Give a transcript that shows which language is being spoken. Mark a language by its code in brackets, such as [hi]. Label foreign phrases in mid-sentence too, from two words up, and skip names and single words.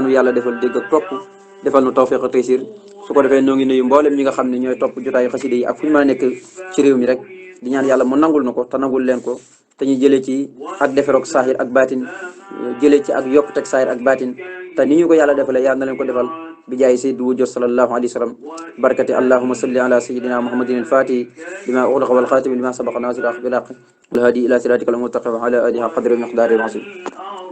[wo] nu yàlla defal dégg ak topp defal nu tawfiq ak taysir su ko defee noo ngi nuyu mboolem ñi nga xam ne ñooy topp jotaayu xasida yi ak fu ñu mën a nekk ci réew mi rek di ñaan yàlla mu nangul na ko te nangul leen ko te ñu jëlee ci ak defaroog saahir ak baatin jëlee ci ak yokkuteg saahir ak baatin te ni ñu ko yàlla defalee yàlla na leen ko defal bi jaay [ar] سيد الوجود صلى الله عليه وسلم بركة اللهم صل على سيدنا محمد الفاتح لما أغلق والخاتم لما سبق ناصر الحق بالحق الهادي إلى صراطك المستقيم وعلى آله قدر مقداره العظيم